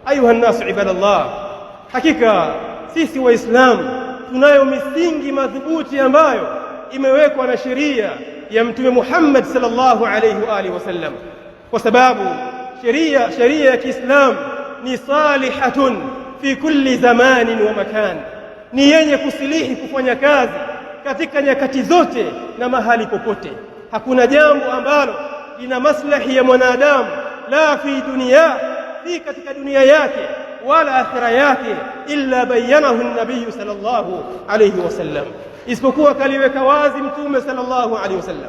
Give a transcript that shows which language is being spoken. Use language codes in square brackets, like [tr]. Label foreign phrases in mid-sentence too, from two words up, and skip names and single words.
[ar] أيها الناس عباد الله, [sw] hakika sisi Waislamu tunayo misingi madhubuti ambayo imewekwa na sheria ya Mtume Muhammad [ar] صلى الله عليه وآله وسلم, [sw] kwa sababu sheria ya Kiislamu ni [ar] صالحة في كل زمان ومكان, [sw] ni yenye kusilihi kufanya kazi katika nyakati zote na mahali popote. Hakuna jambo ambalo lina maslahi ya mwanadamu la fi dunia, si katika dunia yake wala akhira yake, [ar] إلا بينه النبي صلى الله عليه وسلم, [sw] isipokuwa kaliweka wazi Mtume [ar] صلى الله عليه وسلم.